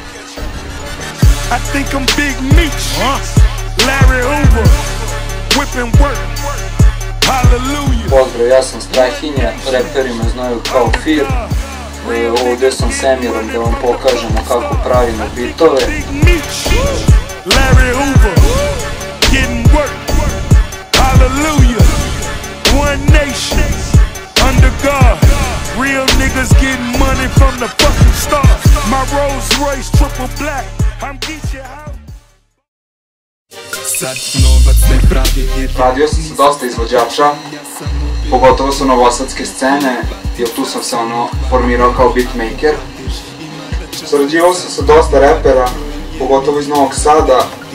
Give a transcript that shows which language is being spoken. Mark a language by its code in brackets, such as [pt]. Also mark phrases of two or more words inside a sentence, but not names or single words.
[sr] Pozdrav, ja sam Strahinja, reperi me znaju kao Fir. Ovdje sam s Emirom da vam pokažemo kako pravimo bitove. [en] Real niggas getting money from the fucking stars. My Rolls Royce triple black. I'm Geechee out. [sr] Radio sam sa dosta izvođača, pogotovo sa novosadske scene, jer tu sam se formirao kao beatmaker. Sarađivao sam sa dosta repera, pogotovo iz Novog Sada.